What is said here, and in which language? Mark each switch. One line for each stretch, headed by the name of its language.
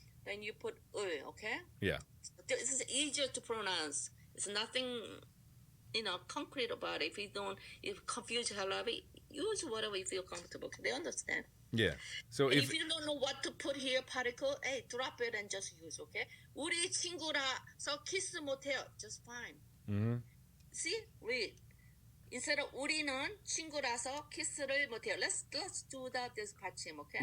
English: Then you put 을, okay? Yeah. This is easier to pronounce. It's nothing, concrete about it. If confused, use whatever you feel comfortable. They understand. Yeah. So if you don't know what to put here, particle, hey, drop it and just use, okay?
Korean: 우리 친구라서 키스 못해요.
English: Just fine. See? Read. Instead of
Korean: 우리는 친구라서 키스를 못해요.
English: Let's do that this 받침, okay?